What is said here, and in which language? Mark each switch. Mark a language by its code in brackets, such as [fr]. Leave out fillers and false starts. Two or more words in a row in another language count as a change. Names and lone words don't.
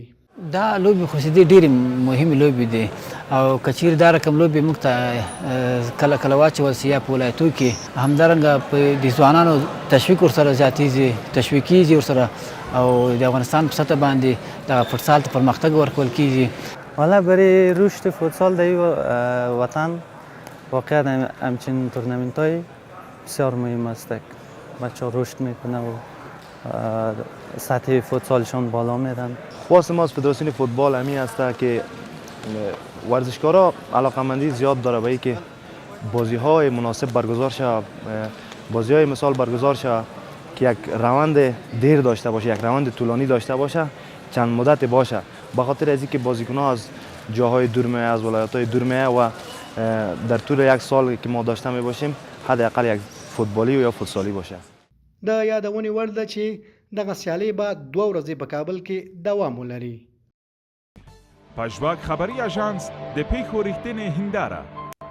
[ps] دا لوبې خو دې ډېرې مهمې لوبې دي او که چیرې دا رقم لوبې موږ ته کله کله واچول سي یا په ولایتو کې همدارنګه په د ځوانانو تشویق ورسره زیاتېږي، تشویق کېږي ورسره او د افغانستان په سطح باندې دغه فوتسال ته پرمختګ ورکول کېږي. [fa] حالا برای رشد فوتسال در این وطن واقعا همچین تورنمنت‌های بسیار مهم است. بچه‌ها رشد میکنه و سطح فوتسالشون بالا میرن. خواست ما از فدراسیون فوتبال همین است که ورزشکارا علاقمندی زیاد داره به اینکه بازی‌های مناسب برگزار شه، بازی‌های مثال برگزار شه که یک روند دیر داشته باشه، یک روند طولانی داشته باشه، چند مدت باشه. به خاطر از اینکه بازیکن‌ها از جاهای دور میای، از ولایت‌های دور میای و در طول یک سال که ما داشته میباشیم حداقل یک فوتبالی یا فوتسالی باشه. [ps] د یادونې وړ ده چې دغه سیالۍ به 2 ورځې په کابل کې دوام ولري. پژواک خبری آژانس د پیښو ریښتینې هنداره